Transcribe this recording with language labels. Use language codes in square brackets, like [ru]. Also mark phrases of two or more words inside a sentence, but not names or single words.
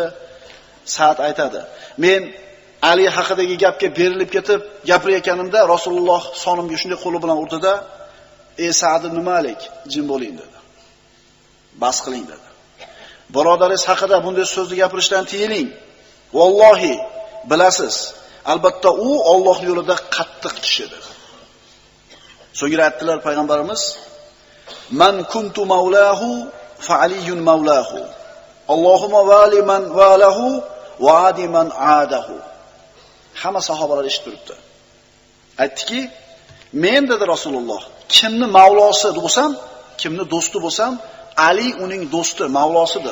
[uz] Sa'd aytadi: "Men Ali haqidagi gapga berilib ketib gapirayotganimda Rasululloh sonimga shunday qo'li bilan urdi-da, "Ey Sa'd ibn Malik, jim bo'ling" dedi. "Bas qiling" dedi. "Birodaringiz haqida bunday so'zni gapirishdan tiyiling. Vallohi, bilasiz, albatta u Alloh yo'lida qattiq kishi" dedi. So'ngra aytdilar payg'ambarimiz: [ar] "من كنت مولاه فعلي مولاه. اللهم وال من والاه وعاد من عاداه." [uz] Hamma sahobalar eshitib turibdi. Aytdiki: "Men" dedi Rasululloh, "kimni mavlosi bo'lsam, kimni do'sti bo'lsam, Ali uning do'sti, mavlosidir.